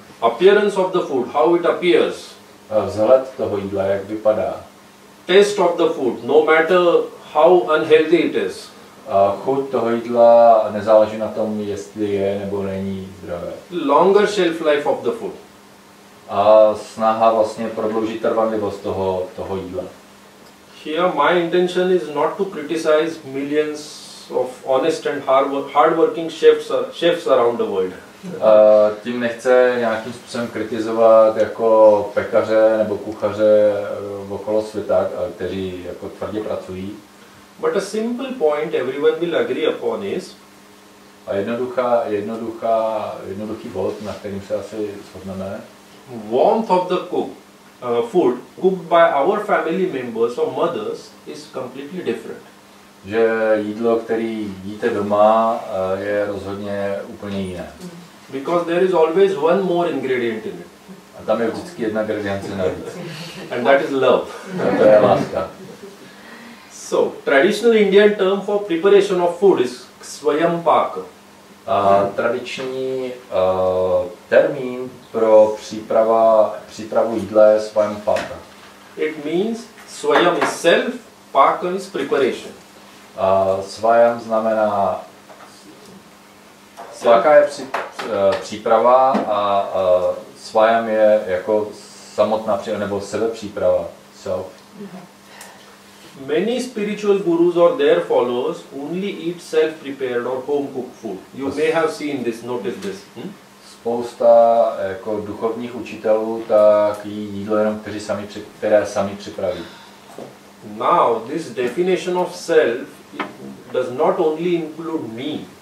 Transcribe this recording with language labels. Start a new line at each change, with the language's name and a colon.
English: Appearance of the food, how it appears.
Czech: Vzhled toho jídla, jak vypadá.
English: Taste of the food, no matter how unhealthy it is.
Czech: Chuť toho jídla nezáleží na tom, jestli je nebo není zdravé.
English: Longer shelf life of the food.
Czech: A snaha vlastně prodloužit trvanlivost toho jídla.
English: Here my intention is not to criticize millions of honest and hardworking chefs around the world.
Czech: Tím nechce nějakým způsobem kritizovat jako pekaře nebo kuchaře okolo světa, kteří jako tvrdě pracují.
English: But a simple point everyone will agree upon is
Czech: a jednoduchý bod, na kterým se asi shodneme.
English: Warmth of the food cooked by our family members or mothers is completely different.
Czech: Že jídlo, který jíte doma, je rozhodně úplně jiné.
English: Because there is always one more ingredient in it.
Czech: A tam je vždycky jedna ingredience navíc.
English: And that is love.
Czech: A to je láska.
English: So, traditional Indian term for preparation of food is Swayampaka.
Czech: Tradiční termín pro přípravu jídla je Swayampaka.
English: It means Swayam is self, Paka is preparation.
Czech: Swayam znamená Svaka je příprava a Swayam je jako samotná příprava nebo sebepříprava.
English: Self. Many spiritual gurus or their followers only eat self-prepared or home-cooked food. You may have seen this, noticed this.
Czech: Spousta jako duchovních učitelů tak jí jídlo jenom, které sami připraví.
English: Now, this definition of self does not only include me.